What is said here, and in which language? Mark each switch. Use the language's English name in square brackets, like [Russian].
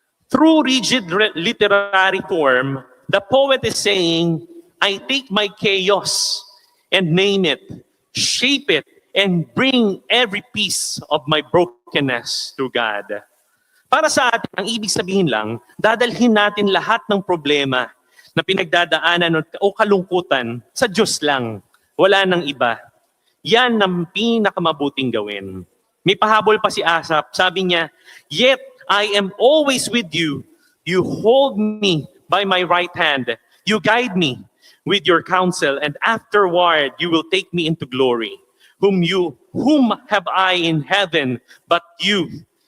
[English] Through rigid literary form, the poet is saying, I take my chaos and name it, shape it, and bring every piece of my brokenness to God. [Filipino] Para sa atin, ang ibig sabihin lang, dadalhin natin lahat ng problema na pinagdadaanan o kalungkutan sa Diyos lang. Wala nang iba. Yan ang pinakamabuting gawin. May pahabol pa si Asaph. Sabi niya, [English] yet I am always with you. You hold me by my right hand. You guide me with your counsel, and afterward you will take me into glory. Whom have I in heaven but you?